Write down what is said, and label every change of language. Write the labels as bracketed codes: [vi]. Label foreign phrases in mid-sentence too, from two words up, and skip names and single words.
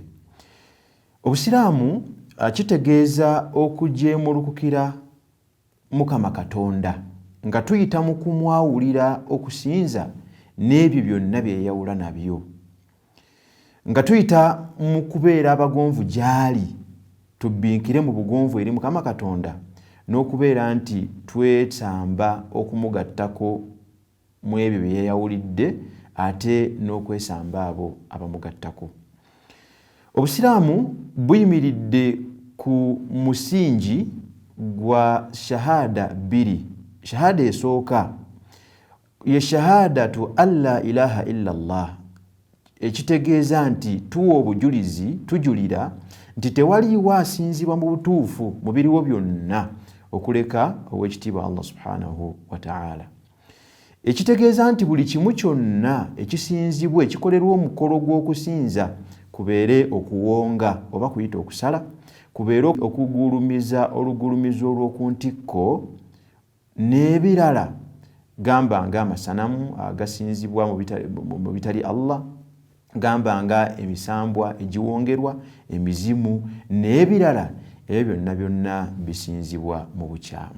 [lg] Obusiramu kitegeeza okujeemulukukira Mukama Katonda nga tuyita mu kumwawulira okusinza n'ebyo byonna byeyawula nabyo, nga tuyita mu kubeera abagonvu gy'ali, tubbinkire mu bugonvu eri Mukama Katonda, n'okubeera nti twetamba okumugattako mu ebyo bye yeyawulidde ate n'okwesamba abo abamugattako. Obusiraamu buyimiridde ku musingi gwa shahada bbiri. Shahada esooka ye [ar] شهادة أن لا إله إلا الله, [lg] ekitegeeza nti tuwa obujulizi, tujulira nti tewaliwo asinzibwa mu butuufu mu biriwo byonna okuleka ow'ekitiibwa [ar] الله سبحانه وتعالى. [lg] Ekitegeeza nti buli kimu kyonna ekisinzibwa ekikolerwa omukolo gw'okusinza kubeere okuwonga oba kuyita okusala, kubeere okugulumiza olugulumizo olw'oku ntikko n'ebirala, gamba nga amasanamu agasinzibwa mu bitali Allah, gamba nga emisambwa egiwongerwa, emizimu n'ebirala, ebyo byonna byonna bisinzibwa mu bukyamu.